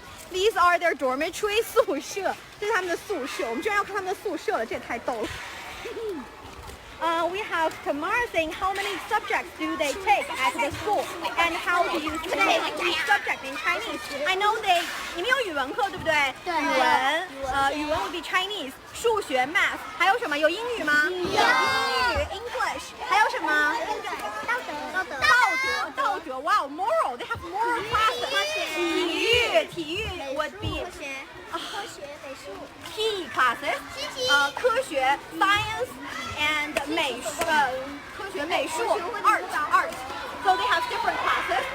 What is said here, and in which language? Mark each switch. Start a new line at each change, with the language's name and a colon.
English: These are their dormitory
Chinese: 宿舍，这是他们的宿舍。我们居然要看他们的宿舍了，这也太逗了。
English: We have Tamara saying how many subjects do they take at the school and how do you say each subject in Chinese? I know
Chinese: 你们有语文课对不对？对。语文
English: would be Chinese，
Chinese: 数学 math， 还有什么？有英语吗？有。英语 English， 还有什么？
English: 道德。Wow, moral. They have moral classes. 体育 would be
Chinese: 科学美术。
English: P classes. 科学 science and 科学美术 art. So they have different classes.